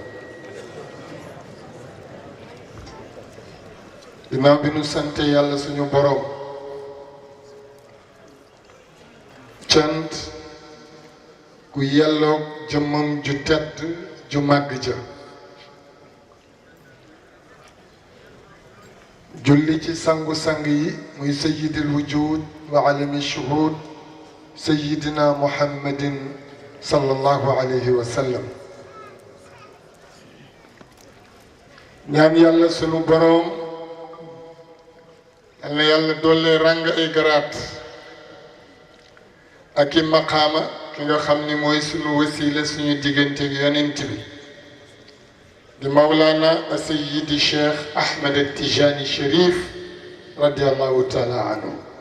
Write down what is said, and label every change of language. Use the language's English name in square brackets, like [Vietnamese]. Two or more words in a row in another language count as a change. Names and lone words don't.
[Wolof] Ginnaaw bi nu sante yàlla suñu borom cant ku yelloog jëmmam ju tedd ju màgg ja julli ci sangu-sang yi muy [Arabic] سيد الوجود وعالم الشهود سيدنا محمد صلى الله عليه وسلم [Wolof] ñaan yàlla sunu boroom yal na yàlla doole ràng ay garaat ak i maqaama ki nga xam ni mooy sunu wasiila suñu diggante yonent bi di Mawlana Sayyidi Cheikh Ahmed Tijani Cherif [Arabic] رضي الله تعالى عنه